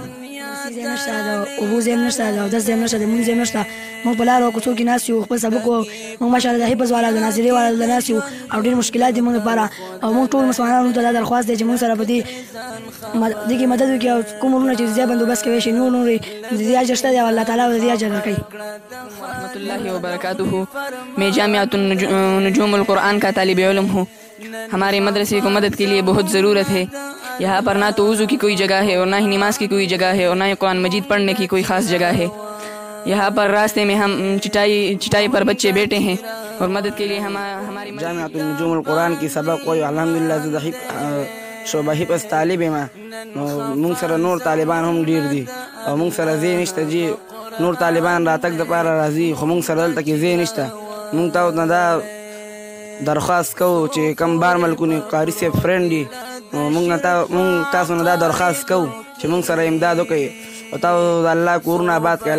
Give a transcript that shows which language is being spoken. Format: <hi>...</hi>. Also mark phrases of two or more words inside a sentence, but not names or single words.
<ps>ځای نشته، د اوبو ځای هم نشته، د اودس ځای هم نشته، د مونځ ځای هم نشته. موږ په لارو کوڅو کې ناست یو، خپل سبق وایو. موږ ماشاءالله د حفظ والا، د ناظرې والا د ناست یو او ډېر مشکلات دي موږ لپاره او موږ ټول مسلمانانو ته دا درخواست دی چې موږ سره په دې کې مدد وکړي او کوم ورونه چې ځای بندوبست کوی شي نور د دې اجر شته دی او الله تعالی د دې اجر درکوي.</ps> <ar>رحمۃ اللہ وبرکاتہ.</ar> <ur>میں جامعۃ النجوم القرآن کا طالب علم ہوں. ہمارے مدرسے کو مدد کے لیے بہت ضرورت ہے. یہاں پر نہ تو وضو کی کوئی جگہ ہے اور نہ ہی نماز کی کوئی جگہ ہے اور نہ ہی قرآن مجید پڑھنے کی کوئی خاص جگہ ہے. یہاں پر راستے میں ہم چٹائی پر بچے بیٹھے ہیں اور مدد کے لیے ہماری</ur> <ps>جامعۃ النجوم القرآن کی سبق وایو. الحمدلله زه شعبه حفظ طالب یم. موږ سره نور طالبان هم ډېر دي او موږ سره ځای نشته چې نور طالبان راتګ دپاره راځي، خو موږ سره دلته کې ځای نشته. موږ تاسو نه دا درخواست کوو چې کم بار ملکونه قاري صاحب فرینډ دي، موږ تاسو نه دا درخواست کوو چې موږ سره امداد وکړئ او تاسو د الله کورونه آباد کړئ.</ps>